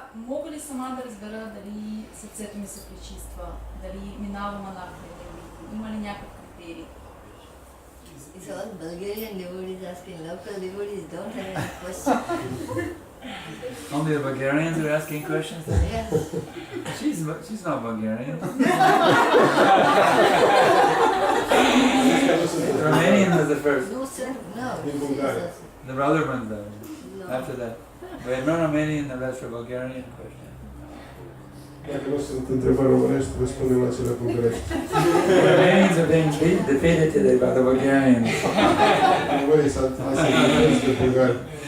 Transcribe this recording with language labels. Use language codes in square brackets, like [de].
[bg] Мога ли сама да разбера дали сърцето ми се пречиства, дали минавам анархия, има ли някакъв критерий? [en] It's all Bulgarian devotees asking. Local devotees don't have any questions. Only the Bulgarians are asking questions? Yeah. She's not Bulgarian. The Romanian was the first. No, sir. No. In Bulgaria. The other ones though. No. After that. We have no Romanian, the rest are Bulgarian questions. [ro] Dacă nu sunt întrebări românești, răspundem la cele bulgărești. [en] The Romanians are being defeated today by the Bulgarians. [ro] Românii sunt definiți de bulgari.